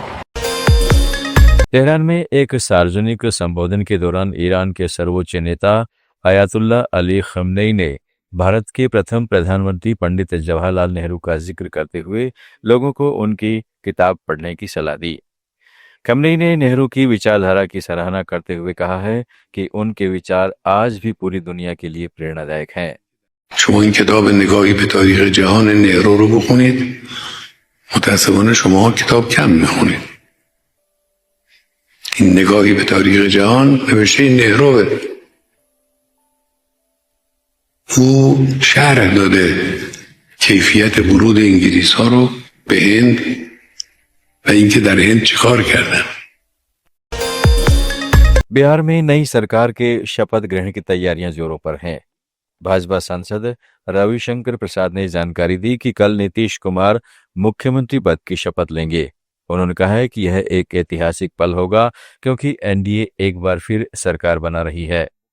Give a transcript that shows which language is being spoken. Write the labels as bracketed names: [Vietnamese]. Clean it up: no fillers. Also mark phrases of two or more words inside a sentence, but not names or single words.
[Hindi] तेहरान में एक सार्वजनिक संबोधन के दौरान ईरान के सर्वोच्च नेता अयातुल्ला अली खमनेई ने भारत के प्रथम प्रधानमंत्री पंडित जवाहरलाल नेहरू का जिक्र करते हुए लोगों को उनकी किताब पढ़ने की सलाह दी। खमनेई ने नेहरू की विचारधारा की सराहना करते हुए कहा है कि उनके विचार आज भी पूरी दुनिया के लिए प्रेरणादायक हैं। [Persian] شما این کتاب نگاهی به تاریخ جهان نهرو رو بخونید، متاسفانه شما کتاب کم میخونید. این نگاهی به تاریخ جهان نوشته نهروه. او شرح داده کیفیت ورود انگلیس ها رو به هند و اینکه در هند چیکار کردن. [Hindi] बिहार में नई सरकार के शपथ ग्रहण की तैयारियां जोरों पर हैं। भाजपा सांसद रविशंकर प्रसाद ने जानकारी दी कि कल नीतीश कुमार मुख्यमंत्री पद की शपथ लेंगे। उन्होंने कहा है कि यह एक ऐतिहासिक पल होगा क्योंकि एनडीए एक बार फिर सरकार बना रही है।